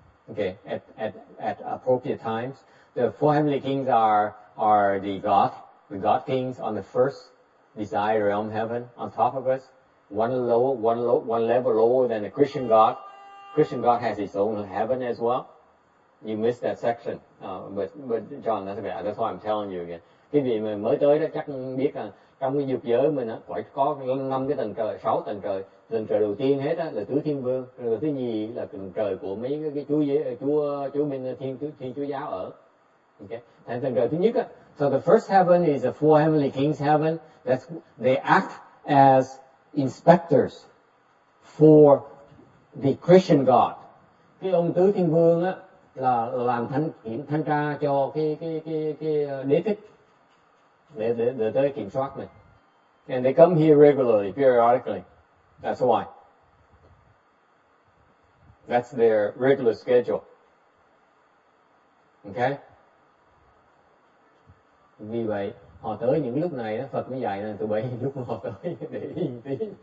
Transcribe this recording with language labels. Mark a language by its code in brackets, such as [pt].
[en] Okay, at appropriate times. The 4 heavenly kings are the God kings on the first desired realm heaven on top of us. One level lower than the Christian God. Christian God has his own heaven as well. You missed that section, but John, that's why I'm telling you again. [vi] Cái vị mà mới tới đó chắc biết là trong cái dục giới mình phải có 5 cái tầng trời, 6 tầng trời. Tầng trời đầu tiên hết là tứ thiên vương, rồi thứ nhì là tầng trời của mấy cái chúa bên thiên chúa giáo ở. Okay. [en] And [vi] tầng trời thứ nhất [en] so the first heaven is the 4 heavenly kings heaven. They act as inspectors for the Christian God. [vi] Cái ông tứ thiên vương là làm thanh tra cho cái đế thích để tới kiểm soát này. [en] And they come here regularly, periodically. That's why. That's their regular schedule. Okay? [vi] Vì vậy, họ tới những lúc này, Phật mới dạy là tụi bay lúc họ tới để ý tí.